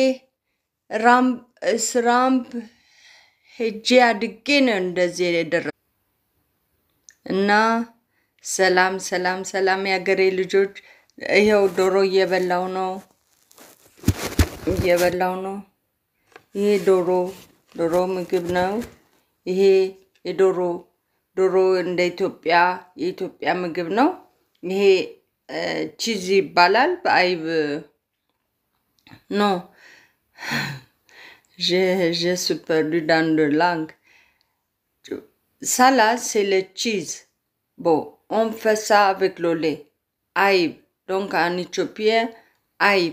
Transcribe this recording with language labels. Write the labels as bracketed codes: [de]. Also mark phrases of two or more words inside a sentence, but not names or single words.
[am] ስራምፕ ሄጄ አድጌ ነው እንደዚህ የደረሰ እና ሰላም ሰላም ሰላም ያገሬ ልጆች። ይሄው ዶሮ እየበላው ነው። ይሄ ዶሮ ምግብ ነው። ይሄ ዶሮ እንደ የኢትዮጵያ ምግብ ነው። ይሄ ቺዝ ይባላል በአይብ [fr] non je suis perdu dans de langue. Ça là c'est le cheese. Bon, on fait ça avec le lait. Aïb. Donc en éthiopien, aïb.